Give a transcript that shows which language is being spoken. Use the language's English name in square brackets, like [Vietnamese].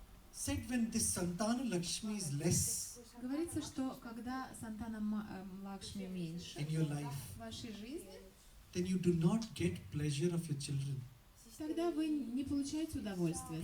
[English] Said when this Santana Lakshmi is less [Russian] Говорится, что когда Сантана Лакшми меньше [English] in your life, [Russian] в вашей жизни, [English] then you do not get pleasure of your children, [Russian] тогда вы не получаете удовольствия от